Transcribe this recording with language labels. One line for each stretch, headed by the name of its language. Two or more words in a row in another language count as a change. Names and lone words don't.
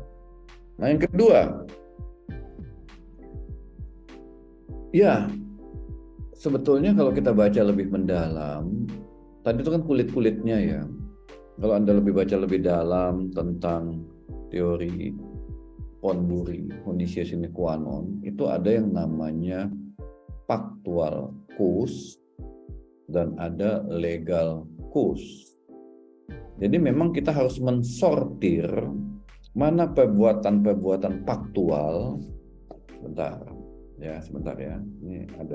Indonesian: Nah yang kedua, ya sebetulnya kalau kita baca lebih mendalam, tadi itu kan kulit-kulitnya ya. Kalau Anda baca lebih dalam tentang teori Pondburi,
Latin: conditio sine qua non,
Indonesian: itu ada yang namanya
English: factual cause
Indonesian: dan ada
English: legal cause.
Indonesian: Jadi memang kita harus mensortir mana perbuatan-perbuatan faktual. Sebentar ya. Ini ada.